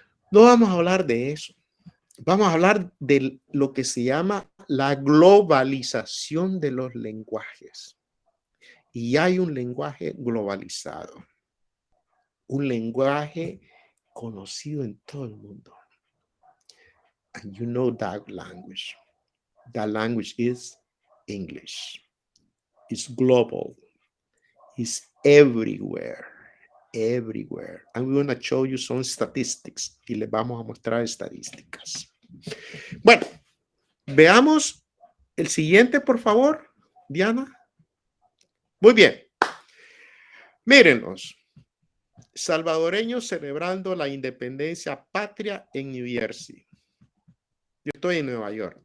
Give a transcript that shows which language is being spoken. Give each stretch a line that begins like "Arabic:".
Spanish: No vamos a hablar de eso. Vamos a hablar de lo que se llama la globalización de los lenguajes. Y hay un lenguaje globalizado, un lenguaje conocido en todo el mundo.
English: And you know that language. That language is English. It's global. It's everywhere. Everywhere. And we're going to show you some statistics.
Spanish: Y les vamos a mostrar estadísticas. Bueno, veamos el siguiente, por favor, Diana. Muy bien. Mírenos. Salvadoreños celebrando la independencia patria en New Jersey. Yo estoy en Nueva York.